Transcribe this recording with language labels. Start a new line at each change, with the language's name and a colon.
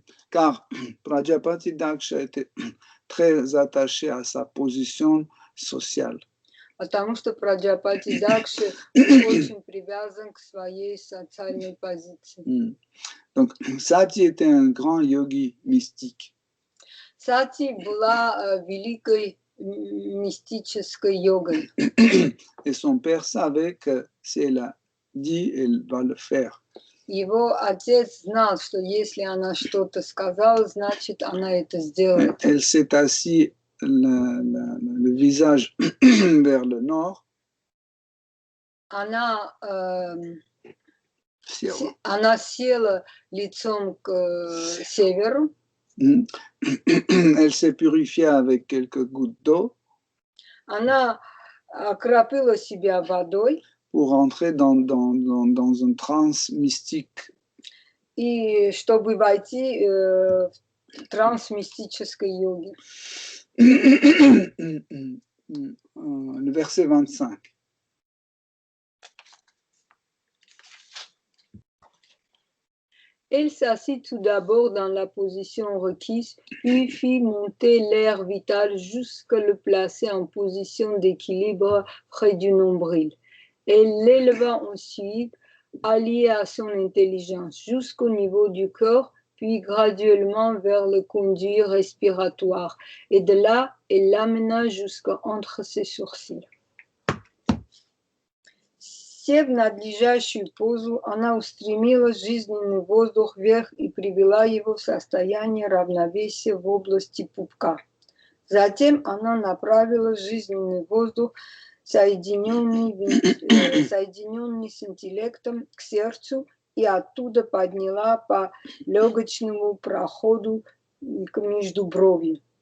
French: Car Prajapati Daksha était très attaché à sa position sociale.
Russian: Потому что Праджапати Дакша очень привязан к своей социальной позиции.
French: Donc, Sati était un grand yogi mystique.
Russian: Сати была великой мистической йогой.
French: Et son père savait que si elle a dit, elle va le faire.
Russian: Его отец знал, что если она что-то сказала, значит, она это сделает.
French: Elle s'est assise le visage vers le nord.
Russian: Она села лицом к северу.
French: Elle s'est purifiée avec quelques gouttes d'eau.
Russian: Она окропила себя водой.
French: Pour entrer dans un trance mystique.
Russian: И чтобы войти в транс мистической йоги.
French: Le verset 25. Elle s'assit tout d'abord dans la position requise, puis fit monter l'air vital jusqu'à le placer en position d'équilibre près du nombril. Elle l'éleva ensuite, alliée à son intelligence, jusqu'au niveau du corps, puis graduellement vers le conduit respiratoire. Et de là, elle l'amena jusqu'entre ses sourcils.
Russian: Сев в надлежащую позу, она устремила жизненный воздух вверх и привела его в состояние равновесия в области пупка. Затем она направила жизненный воздух, соединенный с интеллектом, к сердцу, и оттуда подняла по легочному проходу к междубровью.